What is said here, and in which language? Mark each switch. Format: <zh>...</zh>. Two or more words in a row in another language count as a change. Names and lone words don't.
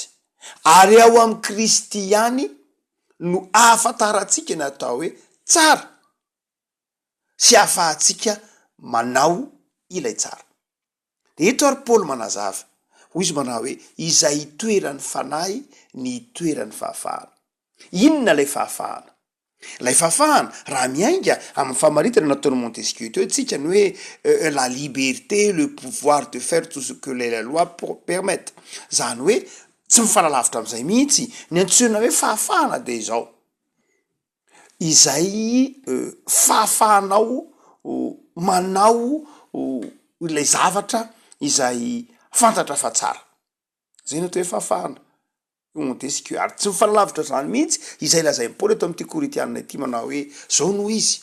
<mg>Ary ao am' Kristy ihany no ahafantaratsika ny atao hoe tsara sy ahafahatsika manao ilay tsara. De eto ary Paoly manazava, hoy izy manao hoe izay itoeran'ny fanahy ny itoeran'ny fahafahana. Inona lay fahafahana? Lay fahafahana raha miainga amin'ny famaritana nataon'ny Montesquieu teo tsika ny hoe</mg> <fr>la liberté, le pouvoir de faire tout ce que les lois permettent.</fr> <mg>Zany hoe tsy mifanalavitra am'izay mihitsy ny antsoina hoe fahafahana de izao. Izay fahafahanao manao ilay zavatra izay fantatra fa tsara. Zay no atao hoe fahafahana. Montesquieu ary tsy mifanalavitra zany mihitsy izay lazay Paoly eto amin'ity Korintianina ity manao hoe zao no izy.</mg>